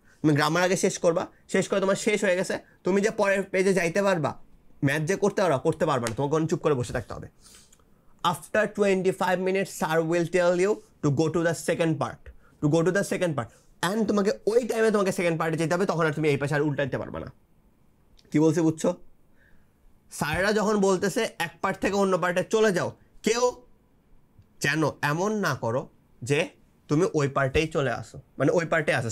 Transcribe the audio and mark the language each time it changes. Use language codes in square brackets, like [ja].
[bn] তুমি গ্রামার আগে শেষ করবা, শেষ করে তোমার শেষ হয়ে গেছে, তুমি যে পরের পেজে যাইতে পারবা, ম্যাথ যে করতে পারবা না, তোমাকে চুপ করে বসে থাকতে হবে। [en] After 25 minutes, sir will tell you to go to the second part. [bn] And তোমাকে ওই টাইমে তোমাকে সেকেন্ড পার্টে যেতে হবে, তখন আর তুমি এই পাশে আর উল্টাইতে পারবা না। কি বলছে বুঝছো? স্যাররা যখন বলতেছে এক পার্ট থেকে অন্য পার্টে চলে যাও, কেউ যেন এমন না করো যে তুমি ওই পার্টেই চলে আসো, মানে ওই পার্টে আসো।